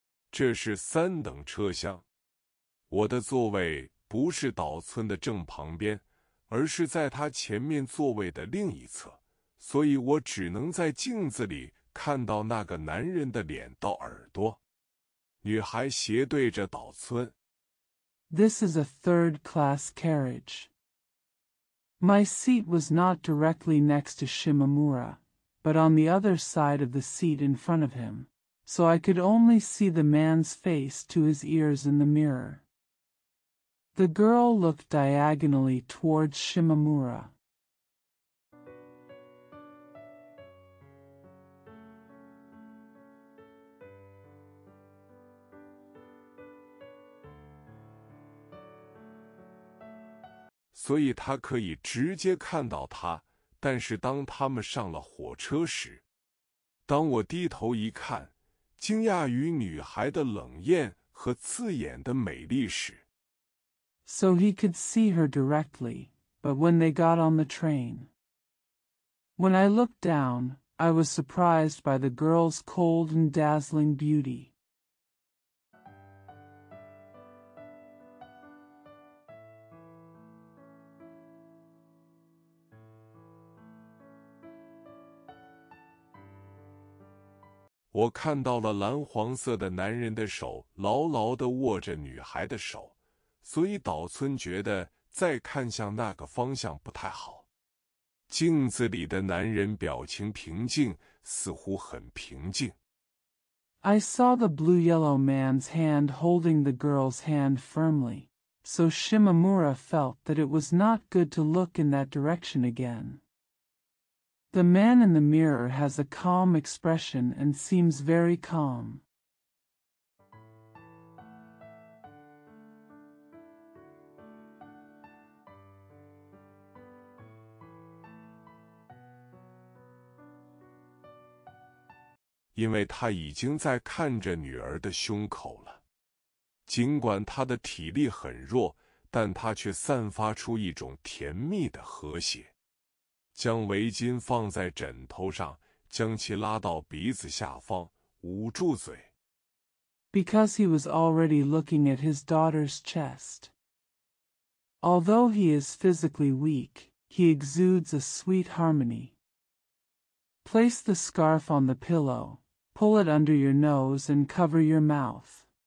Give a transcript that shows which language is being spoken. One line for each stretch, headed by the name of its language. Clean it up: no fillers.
Chinese: 这是3等车厢，我的座位不是岛村的正旁边，而是在他前面座位的另一侧，所以我只能在镜子里看到那个男人的脸到耳朵。女孩斜对着岛村。
English: This is a third-class carriage. My seat was not directly next to Shimamura, but on the other side of the seat in front of him, so I could only see the man's face to his ears in the mirror. The girl looked diagonally towards Shimamura.
Chinese: 所以他可以直接看到他，但是当他们上了火车时，当我低头一看，惊讶于女孩的冷艳和刺眼的美丽时
English: So he could see her directly, but when they got on the train. When I looked down, I was surprised by the girl's cold and dazzling beauty.
Chinese: 我看到了蓝黄色的男人的手牢牢地握着女孩的手，所以岛村觉得再看向那个方向不太好。镜子里的男人表情平静，似乎很平静。
English: I saw the blue-yellow man's hand holding the girl's hand firmly, so Shimamura felt that it was not good to look in that direction again. The man in the mirror has a calm expression and seems very calm.
Chinese: 因为他已经在看着女儿的胸口了。尽管他的体力很弱，但他却散发出一种甜蜜的和谐。将围巾放在枕头上，将其拉到鼻子下方，捂住嘴。
English: Because he was already looking at his daughter's chest. Although he is physically weak, he exudes a sweet harmony. Place the scarf on the pillow, pull it under your nose and cover your mouth.